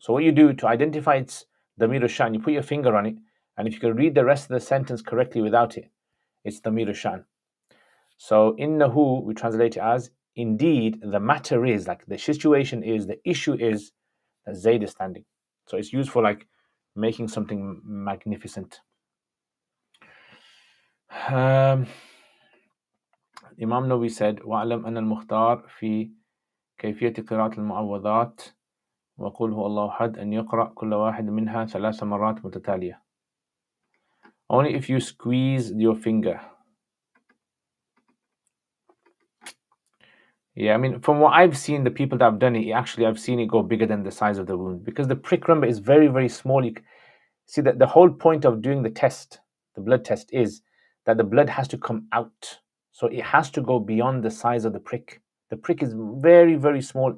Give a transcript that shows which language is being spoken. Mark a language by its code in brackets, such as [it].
[en] So what you do to identify its damir al-sha'n, you put your finger on it, and if you can read the rest of the sentence correctly without it, it's damir al-sha'n. So innahu we translate it as indeed the matter is, like the situation is, the issue is that Zayd is standing. So it's used for like making something magnificent. [ar] Imam Nawawi said, وَأَعْلَمْ أَنَّ الْمُخْتَارِ فِي كيفية قراءة المعوذات وقل هو الله أحد أن يقرأ كل واحد منها 3 مرات متتالية. [en] Only if you squeeze your finger Yeah, I mean, from what I've seen, the people that have done it, actually, I've seen it go bigger than the size of the wound because the prick, remember, is very, very small. See that the whole point of doing the test, the blood test, is that the blood has to come out. So it has to go beyond the size of the prick. The prick is very, very small.